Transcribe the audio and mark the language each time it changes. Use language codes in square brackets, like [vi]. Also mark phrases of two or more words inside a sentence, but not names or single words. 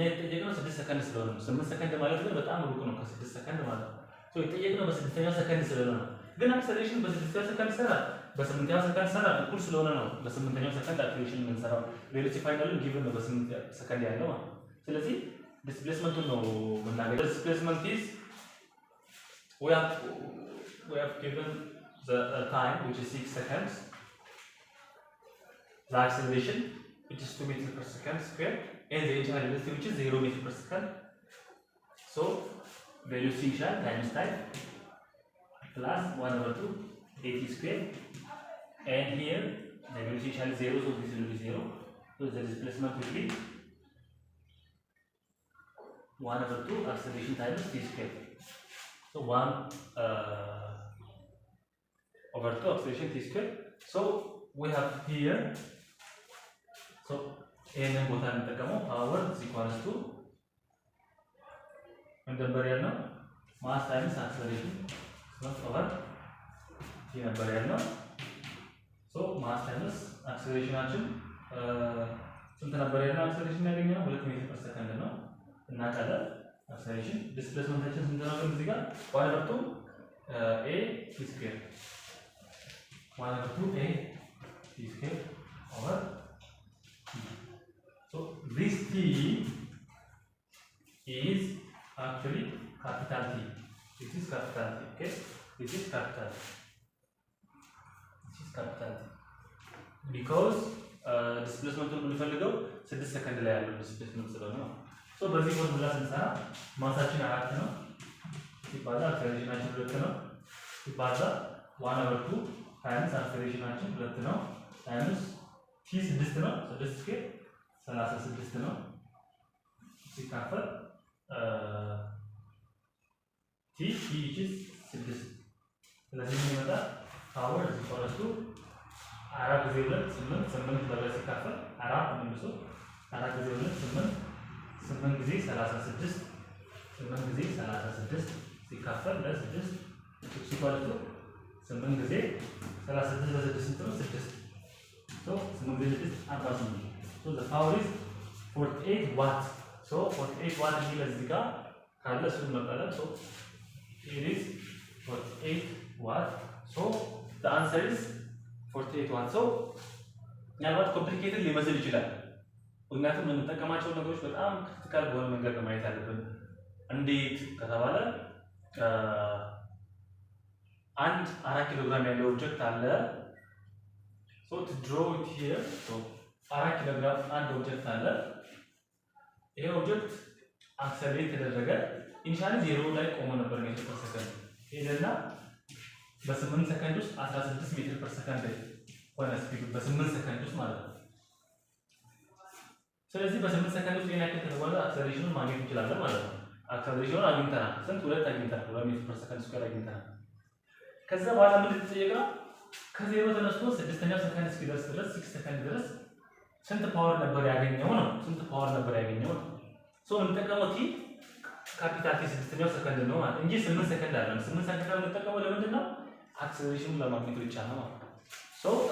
[am] የተጠየቅነው 6 ሰከንድ ስለሆነ ነው 8 ሰከንድ ማለት ግን በጣም ሩቅ ነው ከ6 ሰከንድ ማለት ነው ሶ የተጠየቅነው በ6ኛው ሰከንድ ስለሆነ ነው ግን አክሰለሬሽን በ6ኛው ሰከንድ ሰራ በ8ኛው ሰከንድ ሰራ እኩል ስለሆነ ነው በ8ኛው ሰከንድ አክሰለሬሽን የምንሰራው ቬሎሲቲ ፋይናሉን ጊቭን ነው በ8 ሰከንድ ያለው ማለት ስለዚህ ዲስፕሌስመንቱን ነው የምናገኘው ዲስፕሌስመንት [en] is we have given the time which is 6 seconds the acceleration which is 2 meters per second square and the initial velocity which is 0 meters per second so velocity initial times time plus 1 over 2 at square and here the velocity initial is 0 so this will be 0 so the displacement will be 1 over 2 acceleration times t square so 1 over 2 acceleration t square so we have here so [am] ይሄንን ቦታ እንጠቀመው [en] power is equals to [am] ነበር ያልነው [en] mass times acceleration over t [am] ነበር ያልነው [en] so mass times acceleration [am] ስንት ነበር ያልነው [en] acceleration [am] ያገኘነው 2 [en] meter per second [am] ነው እና ካለ [en] acceleration displacementችን [am] ስንት ነው እዚህ ጋር [en] 1 over 2 a t square 1 over 2 a t square over t. So this t is actually capital T. This is capital T. Okay, this is capital T. This is capital T. Because displacement [am] የምንፈልገው 6 ሰከንድ ላይ ያለው displacement ስለሆነ ነው። So በዚህ ፎርሙላ ስንሰራ ማሳችን 4 ነው ሲባዛ አክሰለሬሽናችን 2 ነው ሲባዛ [en] 1 over 2 times [am] አክሰለሬሽናችን 2 ነው [en] times t [am] 6 ነው 6 ስኩዌር 36 ነው ሲካፈል [en] t which is 6 [am] ስለዚህ የሚመጣ [en] power is equal to [am] 4 ጊዜ 2 8 8 በላይ ሲካፈል 4 መልሶ 4 ጊዜ 2 8 8 ጊዜ 36 8 ጊዜ 36 ሲካፈል ለ6 [en] is equal to [am] 8 ጊዜ 36 ለ6 ስንት ነው 6 so 8 ጊዜ 6 48 [en] so the power is 48 watt so 48 watt [am] የሚል እዚህ ጋር ካለ እሱን መቀጠል [en] so it is 48 watt so the answer is 48 watt so [am] ምናልባት ኮምፕሊኬትድ ሊመስል ይችላል ምክንያቱም የምንጠቀማቸው ነገሮች በጣም ክሪቲካል በሆነ መንገድ ነው ማየት ያለብን እንዴት ከተባለ አንድ 4 ኪሎ ግራም ያለው ኦብጀክት አለ [en] so to draw it here so [am] 4 ኪሎ ግራም አንድ ኦብጀክት አለ ይሄ ኦብጀክት አክሰለሬት ተደረገ ኢኒሻሊ 0 ላይ ቆሞ ነበር [en] meter per second [am] ሄደና በ8 ሰከንድ ውስጥ 16 ሜትር ፐር ሰከንድ ሆነ ስፒዱ በ8 ሰከንድ ውስጥ ማለት ነው ስለዚህ በ8 ሰከንድ ውስጥ የናከተ ተባለ አክሰለሬሽኑን ማግኘት እንችላለን ማለት ነው አክሰለሬሽኑን አግኝተናል ስንት 2 አግኝተናል 2 [en] meter per second square [am] አግኝተናል ከዛ በኋላ ምን ተጠየቀው ከዜሮ ተነስቶ 6ኛው ሰከንድ እስኪደርስ ድረስ 6 ሰከንድ ድረስ ስንት ፓወር ነበር ያገኘው ነው ስንት ፓወር ነበር ያገኘው ሶ እንጠቀመው [en] T capital T [am] 6ኛው ሰከንድ ነው ማለት እንጂ 8 ሰከንድ አይደለም 8 ሰከንድ ነው እንጠቀመው ለምንድን ነው አክሰለሬሽኑን ለማግኘት ብቻ ነው ማለት so